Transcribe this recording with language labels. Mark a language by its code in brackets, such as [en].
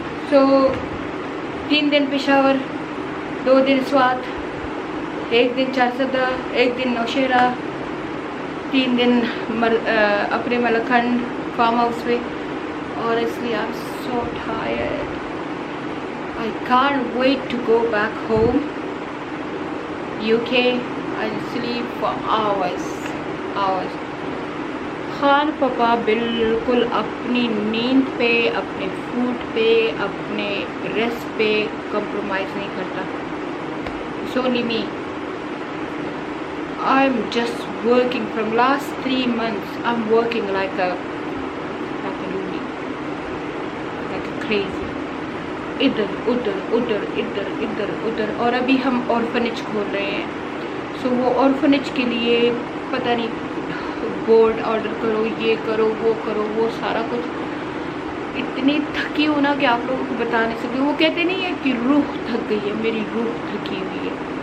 [ur] سو 3 دن پشاور، 2 دن سوات، 1 دن چارسدہ، 1 دن نوشہرہ، 3 دن اپنے ملکھنڈ farm house پہ. اور اس لیے [en] I'm so tired. I can't wait to go back home UK. I'll sleep for hours. [ur] Khan پاپا بالکل اپنی نیند پہ، اپنے فوڈ پہ، اپنے ریسٹ پہ کمپرومائز نہیں کرتا. [en] So me, I'm just working from last 3 months. I'm working like a loony, like a crazy. [ur] ادھر ادھر ادھر ادھر ادھر ادھر. اور ابھی ہم آرفنیج کھول رہے ہیں. سو وہ آرفنیج کے لیے پتہ نہیں بورڈ آرڈر کرو، یہ کرو، وہ کرو، وہ سارا کچھ. اتنے اتنی تھکی ہوں نا کہ آپ لوگوں کو بتا نہیں سکتی. وہ کہتے نہیں ہے کہ روح تھک گئی ہے, میری روح تھکی ہوئی ہے.